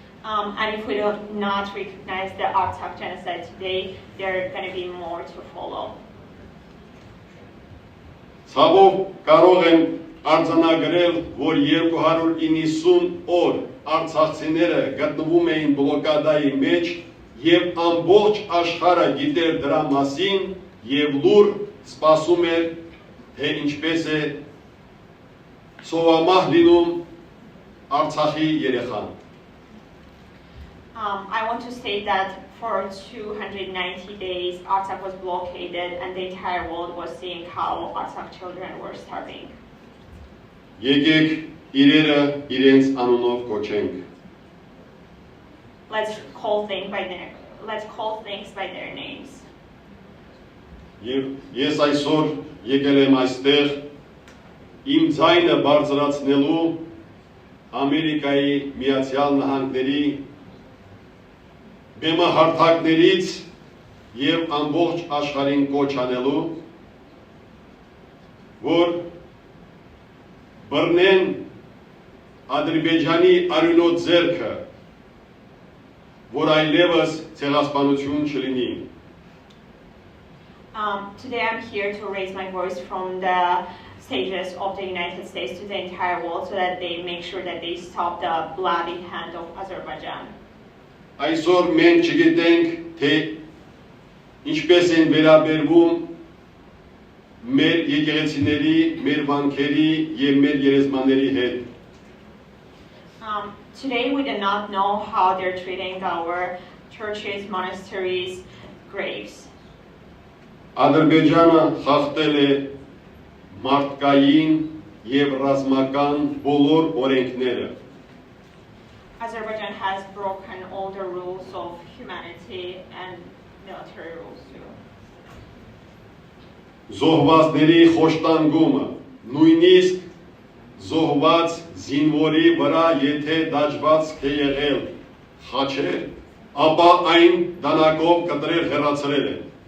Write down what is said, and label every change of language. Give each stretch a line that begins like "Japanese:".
English: And if we do not recognize the Artsakh genocide today, there are going to be more to follow.
Armenian: Ցավով կարող եմ արձանագրել, որ 290 օր արցախցիները գտնվում էին բլոկադայի մեջ եւ ամբողջ աշխարհը գիտեր դրա մասին եւ լուր սպասում էր, թե ինչպես է սովամահ լինում Արցախի երեխան։
English: I want to state that for 290 days, Artsakh was blockaded and the entire world was seeing how Artsakh children were starving.
Armenian: Եկեք իրերը իրենց անունով կոչենք։
English: Let's call things by their names.
Armenian: Եվ ես այսօր եկել եմ այստեղ իմ ձայնը բարձրացնելու Ամերիկայի Միացյալ Նահանգների բեմահարթակներից եւ ամբողջ աշխարհին կոչ անելու, որ բռնեն Ադրբեջանի արյունոտ ձեռքը, որ այլևս ցեղասպանություն չլինի։
English: Today I'm here to raise my voice from the stages of the United States to the entire world so that they make sure that they stop the bloody hand of Azerbaijan.
Armenian: Այսօր մենք չգիտենք, թե ինչպես են վերաբերվում մեր եկեղեցիների, մեր վանքերի եւ մեր երեզմաների հետ։
English: Today we do not know how they're treating our churches, monasteries, graves.
Armenian: Ադրբեջանը խախտել է մարդկային եւ ռազմական բոլոր օրենքները։
English: Azerbaijan has broken all the rules of humanity and military rules too.
Armenian: Զոհվածների խոշտանգումը, նույնիսկ զոհված զինվորի վրա եթե դաջված է եղել խաչել, ապա այն դանակով կտրել հեռացրել են։